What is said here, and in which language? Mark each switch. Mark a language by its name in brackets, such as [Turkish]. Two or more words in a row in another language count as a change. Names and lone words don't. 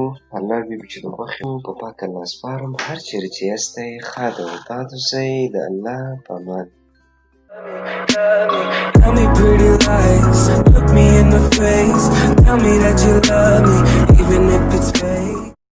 [Pashto] الله بي چې د خوښې مو په پاک الله سپارم. هر چیرې چې یاستئ ښاد او اباد اوسئ. د الله په امان. [English] Tell me pretty lies, look me in the face. Tell me that you love me, even if it's fake.